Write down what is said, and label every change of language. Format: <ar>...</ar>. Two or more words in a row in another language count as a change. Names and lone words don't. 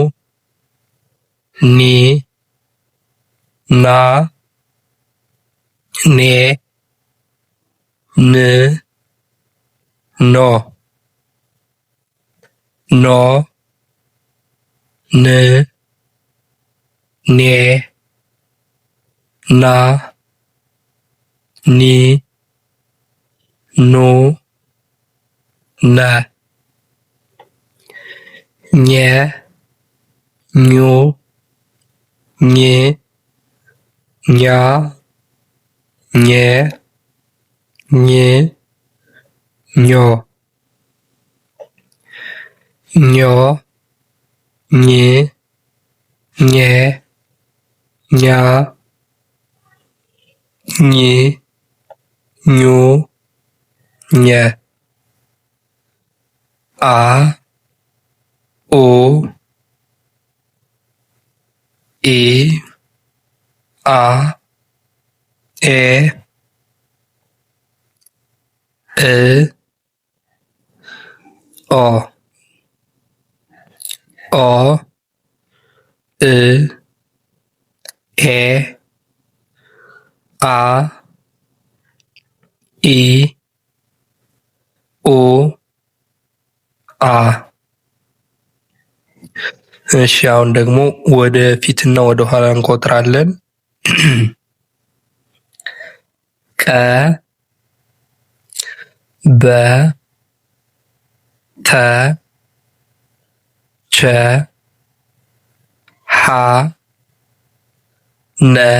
<am>ኒ ና ኔ ን ኖ ኖ ን ኔ ና ኒ ኑ ነ ኘ ኙ ኝ ኛ ኘ ኝ ኞ ኞ ኝ ኘ ኛ ኝ ኙ ኘ አ ኡ ኢ አ ኤ እ ኦ ኦ እ ኤ አ ኢ ኦ አ። እሺ አሁን ደግሞ ወደ ፊትና ወደ ኋላ እንቆጥራለን። ቀ በ ተ ቸ ሀ ነ</am>